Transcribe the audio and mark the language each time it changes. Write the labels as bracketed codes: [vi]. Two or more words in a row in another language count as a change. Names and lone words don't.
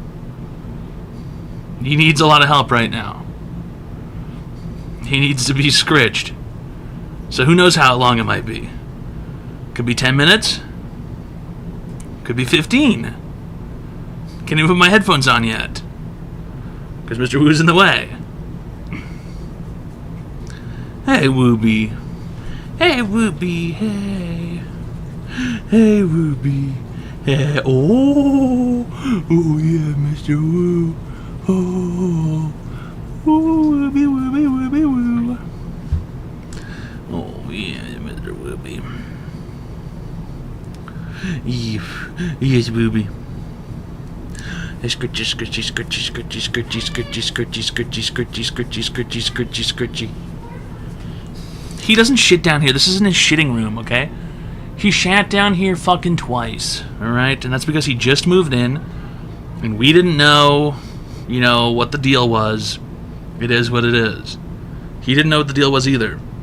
[en] He needs a lot of help right now. He needs to be scritched. So who knows how long it might be. Could be 10 minutes. Could be 15. Can't even put my headphones on yet. Because Mr. Wu's in the way. Hey, Wooby. Hey, Wooby. Hey. Hey, Wooby. Hey. Oh. Oh, yeah, Mr. Wu. Oh. Oh, Wooby, Wooby, Wooby, Woo. Oh, yeah, Mr. Wooby. Yes, Wooby. Scritchy, scritchy, scritchy, scritchy, scritchy, scritchy, scritchy, scritchy, scritchy, scritchy, scritchy, scritchy, scritchy. He doesn't shit down here. This isn't his shitting room, okay? He shat down here fucking twice, alright? And that's because he just moved in, and we didn't know, you know, what the deal was. It is what it is. He didn't know what the deal was either.